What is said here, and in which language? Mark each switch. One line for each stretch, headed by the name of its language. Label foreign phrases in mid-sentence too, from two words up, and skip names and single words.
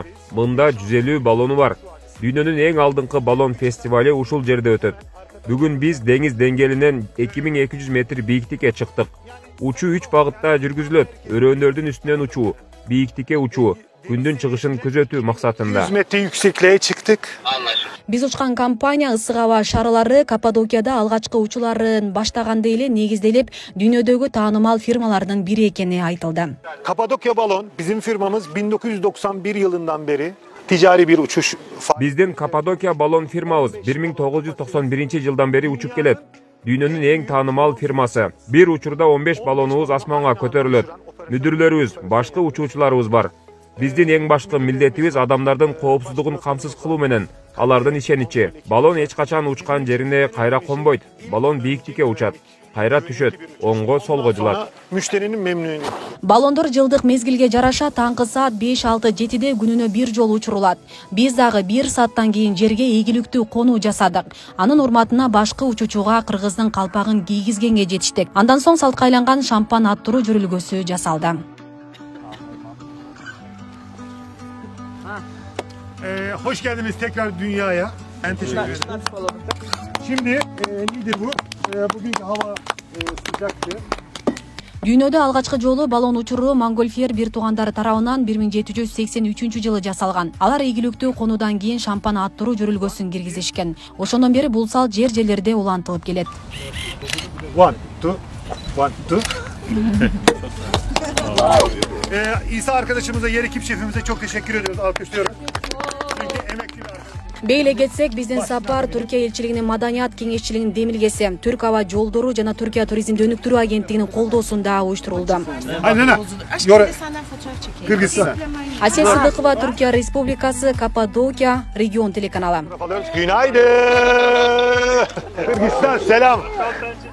Kyrgyz: Мында 150 баллону бар. Дүйнөнүн эң алдыңкы баллон фестивали ушул жерде өтөт. Бүгүн биз деңиз деңгээлинен 2200 метр бийиктикке чыктык. Учуу 3 багытта жүргүзүлөт. Өрөөнөрдүн үстүнөн учуу, бийиктикке учуу, күндүн чыгышын күзөтүү максатында.
Turkish: 100 метр yüksekliğe çıktık.
Kyrgyz: Биз учкан компания ысык аба шарылары Каппадокияда алгачкы учууларын баштаганда эле негизделип, дүйнөдөгү таанымал фирмалардын бири экени айтылды.
Turkish: Kapadokya Balon bizim firmamız 1991 yılından beri ticari bir uçuş.
Kyrgyz: Биздин Каппадокия баллон фирмабыз 1991 жылдан бери учуп келет. Дүйнөнүн эң таанымал фирмасы. Бир учурда 15 баллонубуз асманга көтөрүлөт. Мүдүрлөрүбүз, башкы учуучуларыбыз бар. Биздин эң башкы милдетибиз адамдардын коопсуздугун камсыз кылуу менен алардын ишеничи. Баллон эч качан учкан жерине кайра конбойт. Баллон бийиктикке учат, кайра түшөт, оңго солго жылат.
Turkish: Müşterinin memnuniyeti.
Kyrgyz: Баллондор жылдык мезгилге жараша таңкы саат 5-6-7 күнүнө бир жолу учурулат. Биз дагы 1 сааттан кийин жерге ийгиликтүү конуу жасадык. Анын урматына башкы учуучуга кыргыздын калпагын кийгизгенге жетиштик. Андан соң салтка айланган шампан аттыруу жүрүлгөсү жасалды.
Turkish: Hoş geldiniz tekrar dünyaya. Ben teşekkür ederim. Şimdi nedir bu? Bugünkü hava sıcaktı.
Kyrgyz: Дүйнөдө алгачкы жолу баллон учуруу Монгольфьер бир туугандары тарабынан 1783 жасалган. Алар ийгиликтүү конуудан кийин шампан аттыруу жүрүлгөсүн киргизишкен. Ошондон бери бул салт жер-жерлерде улантылып келет. 1, 2.
Turkish: İsa arkadaşımıza, yer ekip şefimize çok teşekkür ediyoruz. Alkışlıyoruz. Çünkü emekli bir arkadaş.
Kyrgyz: Бейле кетсек, биздин сапар Түркия элчилигинин маданият кеңешчилигинин демилгеси, Түрк аба жолдору жана Түркия туризмди өнүктүрүү агенттигинин колдоосунда уюштурулду. Kırgızistan. Асия Сыдыкова, Түркия Республикасы, Каппадокия, регион телеканалы.
Turkish: Günaydın. Kırgızistan selam.